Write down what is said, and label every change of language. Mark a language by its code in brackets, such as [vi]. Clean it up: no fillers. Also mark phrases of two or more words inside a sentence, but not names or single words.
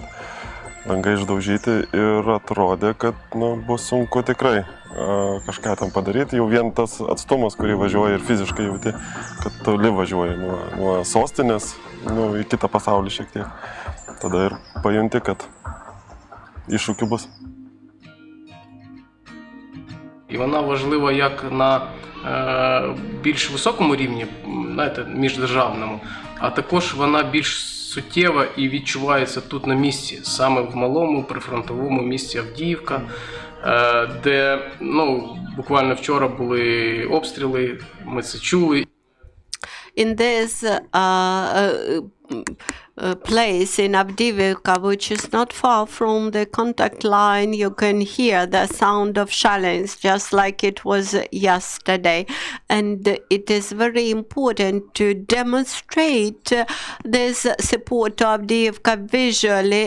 [lt] Langai išdaužyti ir atrodė, kad bus sunku tikrai kažką tam padaryti. Jau vien tas atstumas, kurį važiuoja ir fiziškai jauti, kad toli važiuoja nuo sostinės į kitą pasaulį šiek tiek. Tada ir pajunti, kad iššūkių бус. [uk] І вона важлива як на більш високому рівні, знаєте, міждержавному, а також вона більш суттєва і відчувається тут на місці, саме в малому прифронтовому місті Авдіївка, де, буквально вчора були обстріли, ми це чули. [en] In this place in Avdiivka, which is not far from the contact line, you can hear the sound of shellings just like it was yesterday. And it is very important to demonstrate this support to Avdiivka visually.